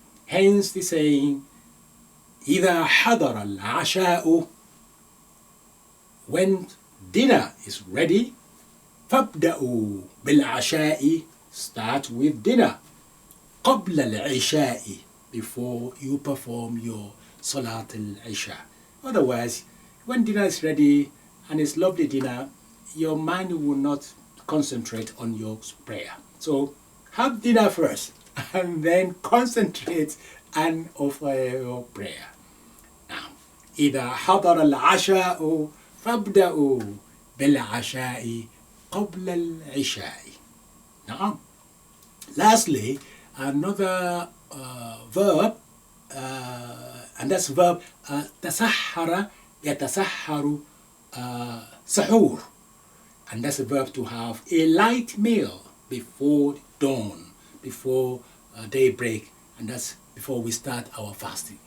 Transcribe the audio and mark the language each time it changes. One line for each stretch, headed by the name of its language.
English: Hence the saying,
Arabic: إذا حضر العشاء,
English: when dinner is ready,
Arabic: فابدأوا بالعشاء,
English: start with dinner,
Arabic: قبل العشاء,
English: before you perform your Salat al-Isha. Otherwise, when dinner is ready and it's lovely dinner, your mind will not concentrate on your prayer. So have dinner first and then concentrate and offer your prayer.
Arabic: Now, إذا حضر العشاء فابدأوا بالعشاء قبل العشاء.
English: Now, lastly, another verb, and that's verb تسحر يتسحر سحور, and that's a verb to have a light meal before dawn, before daybreak, and that's before we start our fasting.